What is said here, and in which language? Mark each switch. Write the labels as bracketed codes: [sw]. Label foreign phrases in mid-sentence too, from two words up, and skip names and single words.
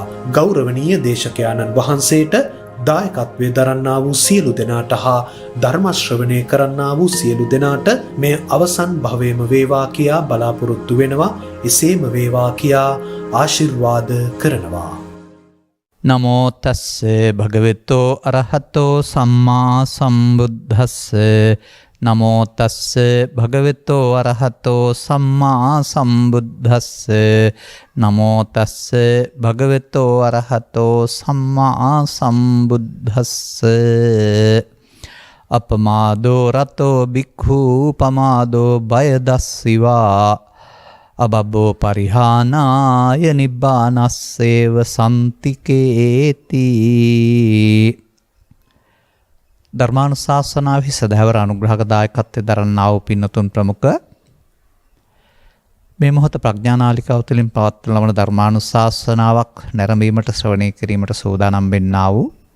[si] ගෞරවනීය දේශකයාණන් වහන්සේට දායකත්වයේ දරන්නා වූ සියලු දෙනාට හා ධර්ම ශ්‍රවණය කරන්නා වූ සියලු දෙනාට මේ අවසන් භවයේම වේවා කියා බලාපොරොත්තු වෙනවා. එසේම වේවා කියා ආශිර්වාද කරනවා. [pi] නමෝ තස්සේ භගවතෝ අරහතෝ සම්මා සම්බුද්දස්ස. නමෝ තස්සේ භගවතෝ අරහතෝ සම්මා සම්බුද්දස්ස. නමෝ තස්සේ භගවතෝ අරහතෝ සම්මා සම්බුද්දස්ස. අපමාදෝ රතෝ බික්ඛු පමාදෝ බය දස්සිවා අබබ්බෝ පරිහානාය නිබ්බානස්සේව සම්තිකේති. [si] ධර්මානුශාසනාවෙහි සදහවර අනුග්‍රහක දායකත්වයේ දරන්නා වූ පින්නතුන් ප්‍රමුඛ මේ මොහොත ප්‍රඥානාලිකාව තුළින් පවත්වන ලබන ධර්මානුශාසනාවක් නැරඹීමට ශ්‍රවණය කිරීමට සූදානම් වෙන්නා වූ